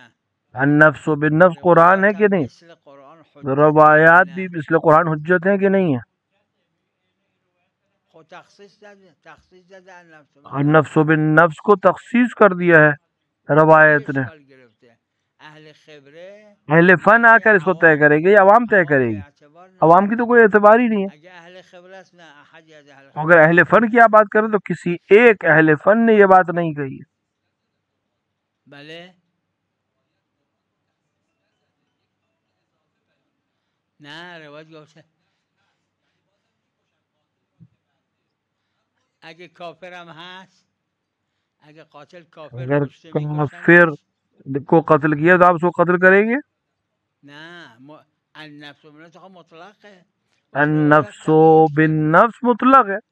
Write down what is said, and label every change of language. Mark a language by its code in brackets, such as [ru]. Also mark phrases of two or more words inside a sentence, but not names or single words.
[ar] النفس بالنفس [ur] قرآن ہے [fa] روایات [ur] کہ [fa] هم [ur] نہیں؟ [fa] مثل قرآن حجته یا [ur] روایات بھی [fa] نه [ur] مثل قرآن حجت ہیں کہ نہیں ہے؟ [fa] خود تخصیص داده النفس به [ur] اور [fa] نفس [ur] نفس و بالنفس کو تخصیص کر دیا ہے کی روایت نے. [fa] اشکال گرفته اهل خبره [ur] اہل فن آ [fa] میگه [ur] کر اس کو طے کرے گی یا عوام طے عوام کرے [fa] به [ur] گی؟ [fa] اعتبار [ur] عوام کی تو [fa] نداره [ur] کوئی اعتبار ہی نہیں ہے. [fa] اگه اهل خبره است نه احدی از اهل [ur] اگر [fa] خبره [ur] اہل فن کی آپ بات کریں تو کسی ایک اہل فن نے یہ بات نہیں کہی ہے. [fa] بله نه روایت گفته اگه کافر هم هست اگه قاتل کافر [ur] اگر [fa] کشته [ur] کافر [fa] میکشنش [ur] کو قتل کیا تو آپ اس کو قتل کریں گے؟ [fa] نه [ar] النفس بالنفس [fa] خب مطلقه بس روایت [ur] النفس [fa] تقیید کرده [ur] بالنفس مطلق ہے.